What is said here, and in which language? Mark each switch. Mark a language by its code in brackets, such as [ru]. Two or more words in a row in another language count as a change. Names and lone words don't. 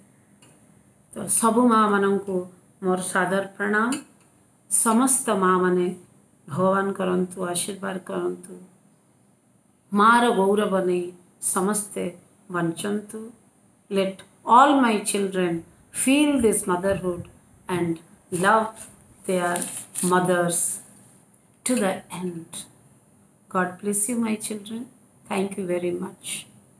[or] ତ ସବୁ ମା ମାନଙ୍କୁ ମୋର ସାଦର ପ୍ରଣାମ। ସମସ୍ତ ମା ମାନେ ଭଗବାନ କରନ୍ତୁ, ଆଶୀର୍ବାଦ କରନ୍ତୁ, ମାର ଗୌରବ ନେଇ ସମସ୍ତେ ବଞ୍ଚନ୍ତୁ। [en] Let all my children feel this motherhood and love their mothers to the end. God bless you, my children. Thank you very much.